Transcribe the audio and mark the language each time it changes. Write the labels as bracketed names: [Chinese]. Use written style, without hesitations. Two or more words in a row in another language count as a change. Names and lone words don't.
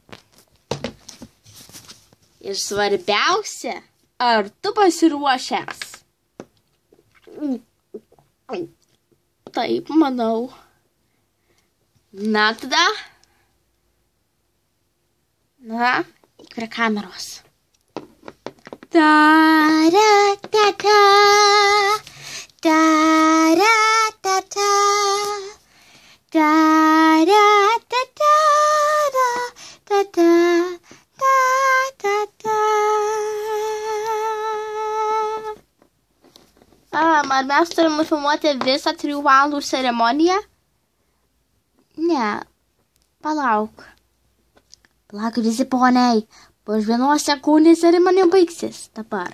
[Lithuanian] Ir svarbiausia, ar tu pasiruošęs? Taip, manau. Na, tada. Na, prie kameros. Ta-ra-ta-ta, ta-ra-ta-ta, ta-ra-ta-ta, ta-ta-ta. Ar mes turim nufilmuoti visą 3 valandų ceremoniją? Ne, palauk. Palauk visi poniai, po 1 sekundės ceremonija baigsis dabar.